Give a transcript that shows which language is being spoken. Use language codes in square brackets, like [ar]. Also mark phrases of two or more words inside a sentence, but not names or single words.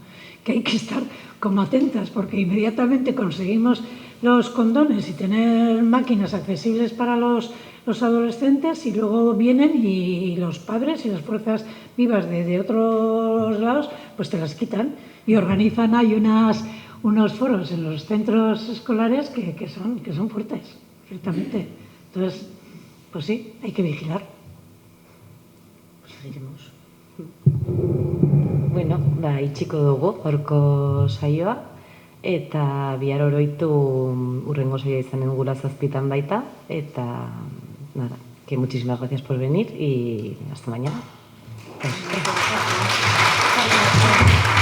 [es] Que hay que estar como atentas, porque inmediatamente conseguimos los condones y tener máquinas accesibles para los adolescentes, y luego vienen y los padres y las fuerzas vivas de otros lados, pues te las quitan y organizan, hay unos foros en los centros escolares que son fuertes, ciertamente. Entonces, pues sí, hay que vigilar. Pues seguiremos. [eu] Bueno, itxiko dugu gaurko saioa, eta bihar oroitu hurrengo saioa izanen dugula 7:00 baita, eta [es] nada, que muchísimas gracias por venir y hasta mañana. Gracias.